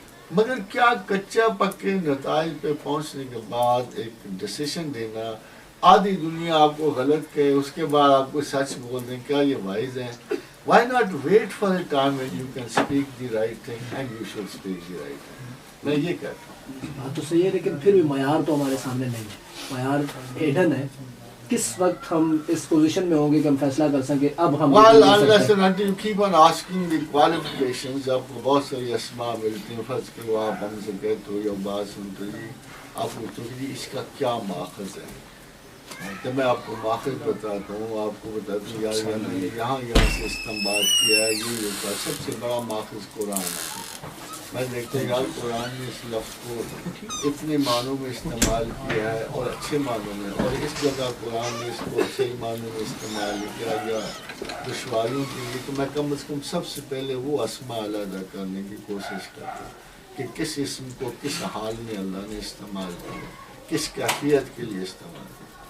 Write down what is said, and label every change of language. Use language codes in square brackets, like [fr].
[ur] مگر کیا کچا پکے نتائج پہ پہنچنے کے بعد ایک ڈیسیشن دینا، آدھی دنیا آپ کو غلط کہے اس کے بعد آپ کو سچ بول دیں، کیا یہ وائز ہیں؟ [en] Why not wait for a time when you can speak the right thing [ur] and you should speak the right thing. میں یہ کہتا ہوں. بات تو صحیح ہے لیکن پھر بھی معیار تو ہمارے سامنے نہیں ہے، معیار ہیڈن ہے. کس وقت ہم اس پوزیشن میں ہوں گے کہ ہم فیصلہ کر سکیں اب ہم [en] Well, unless and until you keep on asking the qualifications. [ur] آپ کو بہت ساری اسماء ملتی ہیں، فرض کرو آپ ہم سے کہتے ہو یا بات سنتے جی آپ پوچھتے ہو کہ اس کا کیا ماخذ ہے، تو میں آپ کو ماخذ بتاتا ہوں، آپ کو بتاتا ہوں یار یہاں سے استنباط کیا ہے، یہ ہوتا ہے. سب سے بڑا ماخذ قرآن ہے. میں دیکھتا ہوں یار قرآن نے اس لفظ کو اتنے معنوں میں استعمال کیا ہے اور اچھے معنوں میں، اور اس جگہ قرآن نے اس کو صحیح معنوں میں استعمال کیا یا دشواریوں کے لیے، تو میں کم از کم سب سے پہلے وہ اسماء علیحدہ کرنے کی کوشش کرتا ہوں کہ کس اسم کو کس حال میں اللہ نے استعمال کیا، کس کیفیت کے لیے استعمال کیا.